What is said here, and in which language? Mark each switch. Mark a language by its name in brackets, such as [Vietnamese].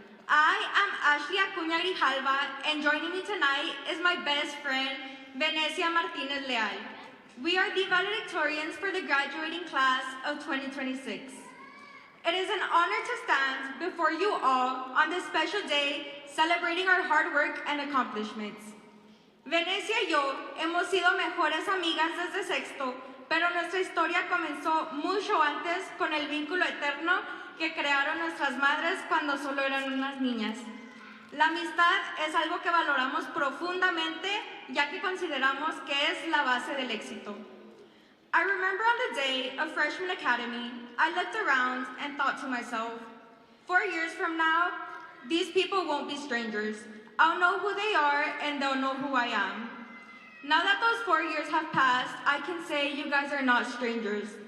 [English] I am Ashley Acuña Grijalva, and joining me tonight is my best friend, Venecia Martinez Leal. We are the valedictorians for the graduating class of 2026. It is an honor to stand before you all on this special day celebrating our hard work and accomplishments. [Spanish] Venecia y yo hemos sido mejores amigas desde sexto, pero nuestra historia comenzó mucho antes con el vínculo eterno que crearon nuestras madres cuando solo eran unas niñas. La amistad es algo que valoramos profundamente, ya que consideramos que es la base del éxito. [English] I remember on the day of freshman academy, I looked around and thought to myself, 4 years from now, these people won't be strangers. I'll know who they are and they'll know who I am. Now that those 4 years have passed, I can say you guys are not strangers.